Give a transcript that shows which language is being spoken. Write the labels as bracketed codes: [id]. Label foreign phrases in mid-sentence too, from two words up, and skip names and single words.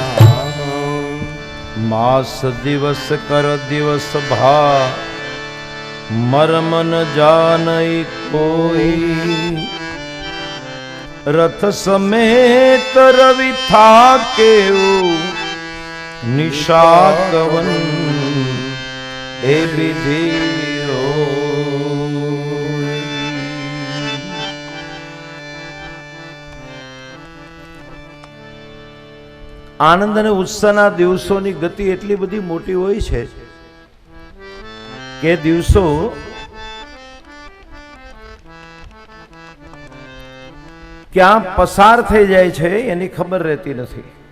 [hi] मास दिवस कर दिवस भा मर्म न जानई कोई रथ समेत रवि था केऊ निशा कवन ए विधि होई। [gu] આનંદ અને ઉત્સાહના દિવસોની ગતિ એટલી બધી મોટી હોય છે કે દિવસો ક્યાં પસાર થઈ જાય છે એની ખબર રહેતી નથી.